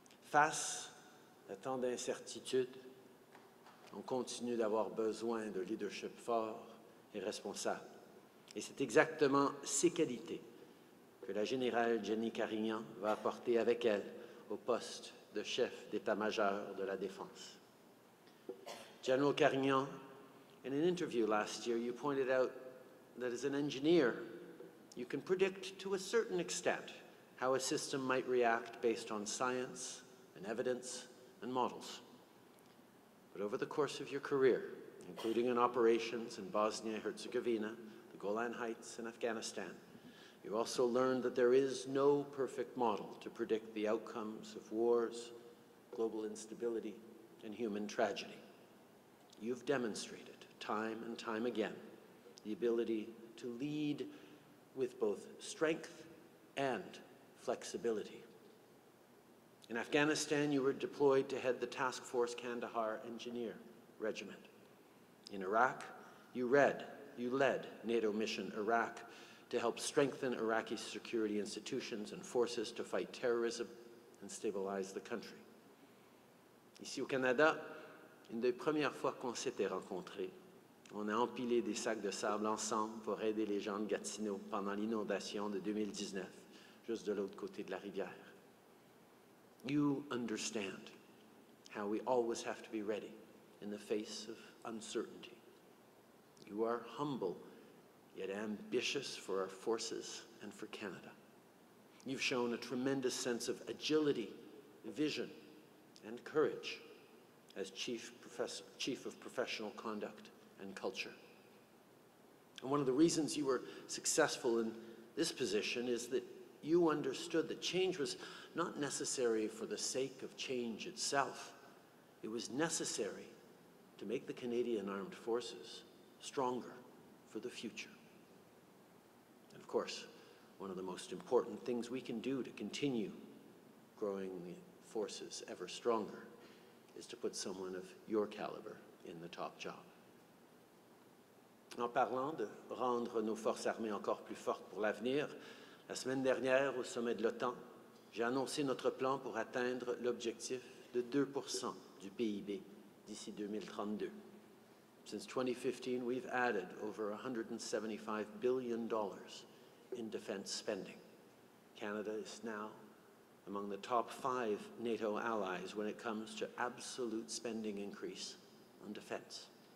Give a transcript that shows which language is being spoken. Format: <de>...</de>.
<fr>Face à tant d'incertitudes, on continue d'avoir besoin de leadership fort et responsable. Et c'est exactement ces qualités que la générale Jennie Carignan va apporter avec elle au poste de chef d'état-major de la Défense.</fr> <en>General Carignan, in an interview last year, you pointed out that as an engineer, you can predict to a certain extent how a system might react based on science and evidence and models. But over the course of your career, including in operations in Bosnia and Herzegovina, the Golan Heights, and Afghanistan, you also learned that there is no perfect model to predict the outcomes of wars, global instability, and human tragedy. You've demonstrated time and time again the ability to lead with both strength and flexibility. In Afghanistan, you were deployed to head the Task Force Kandahar Engineer Regiment. In Iraq, you led NATO Mission Iraq to help strengthen Iraqi security institutions and forces to fight terrorism and stabilize the country.</en> <fr>Ici au Canada, une des premières fois qu'on s'était rencontrés, on a empilé des sacs de sable ensemble pour aider les gens de Gatineau pendant l'inondation de 2019, juste de l'autre côté de la rivière.</fr> <en>You understand how we always have to be ready in the face of uncertainty. You are humble, yet ambitious for our forces and for Canada. You've shown a tremendous sense of agility, vision, and courage as Chief of Professional Conduct and Culture. And one of the reasons you were successful in this position is that you understood that change was not necessary for the sake of change itself. It was necessary to make the Canadian Armed Forces stronger for the future. And of course, one of the most important things we can do to continue growing the forces ever stronger is to put someone of your caliber in the top job.</en> <fr>En parlant de rendre nos forces armées encore plus fortes pour l'avenir, la semaine dernière, au sommet de l'OTAN, j'ai annoncé notre plan pour atteindre l'objectif de 2% du PIB d'ici 2032.</fr> <en>Since 2015, we've added over $175 billion in defense spending. Canada is now among the top 5 NATO allies when it comes to absolute spending increase on defense.</en>